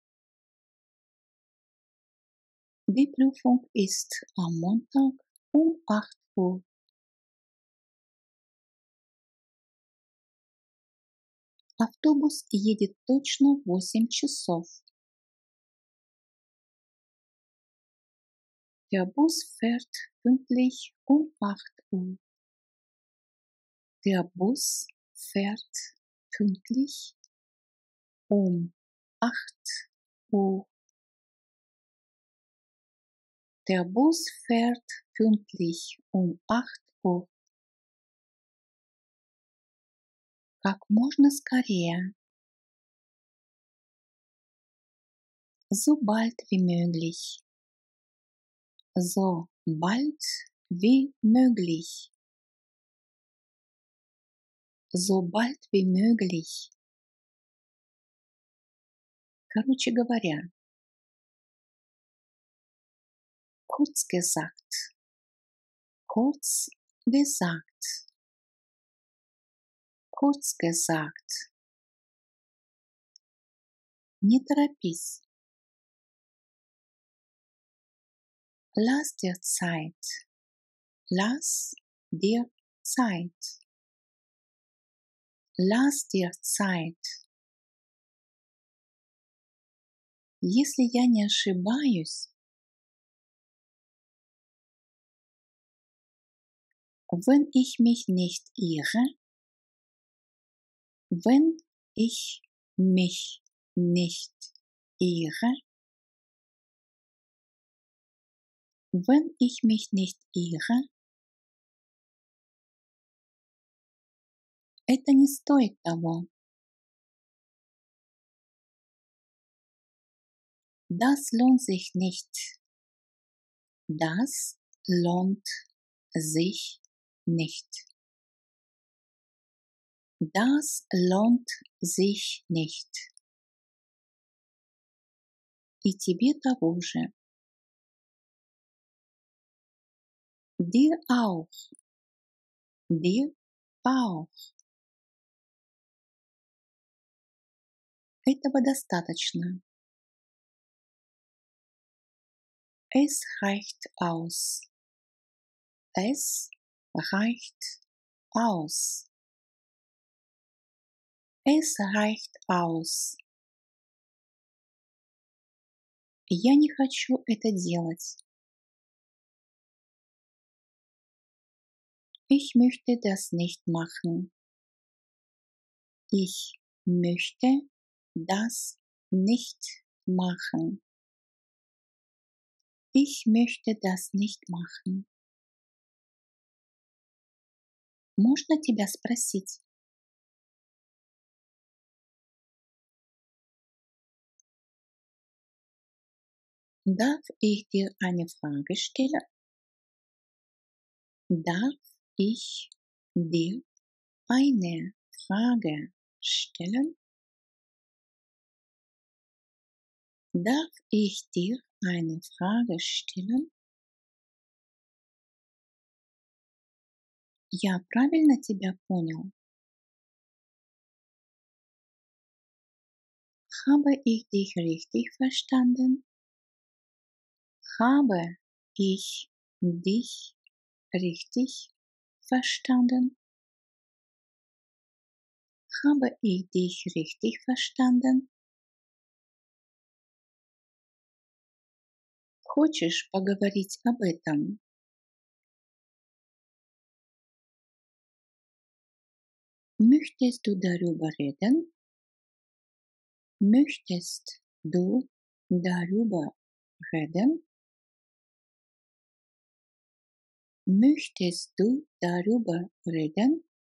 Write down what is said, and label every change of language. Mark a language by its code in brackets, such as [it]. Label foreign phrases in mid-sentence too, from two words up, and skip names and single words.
[de] Die Prüfung ist am Montag um 8 Uhr. [ru] Автобус едет точно в 8 часов. [de] Der Bus fährt pünktlich um 8 Uhr. Der Bus fährt pünktlich um 8 Uhr. Der Bus fährt pünktlich um 8 Uhr. [ru] Как можно скорее. [de] So bald wie möglich. So bald wie möglich. So bald wie möglich. [ru] Короче говоря. [de] Kurz gesagt. Kurz gesagt. Kurz gesagt. [ru] Не торопись. [de] Lass dir Zeit. Lass dir Zeit. Lass dir Zeit. [ru] Если я не ошибаюсь, [de] wenn ich mich nicht irre, wenn ich mich nicht irre, wenn ich mich nicht irre, [ru] это не стоит того. [de] Das lohnt sich nicht. Das lohnt sich nicht. Das lohnt sich nicht. [ru] И тебе того же. [de] Dir auch. Dir auch. [ru] Этого достаточно. [de] Es reicht aus. Es reicht aus. Es reicht aus. [ru] Я не хочу это делать. [de] Ich möchte das nicht machen. Ich möchte das nicht machen. Ich möchte das nicht machen. [ru] Можно тебя спросить? [de] Darf ich dir eine Frage stellen? Darf ich dir eine Frage stellen? Darf ich dir eine Frage stellen? [ru] Я правильно тебя понял? [de] Habe ich dich richtig verstanden? Habe ich dich richtig verstanden? Habe ich dich richtig verstanden? [ru] Хочешь поговорить об этом? [de] Möchtest du darüber reden? Möchtest du darüber reden? Möchtest du darüber reden?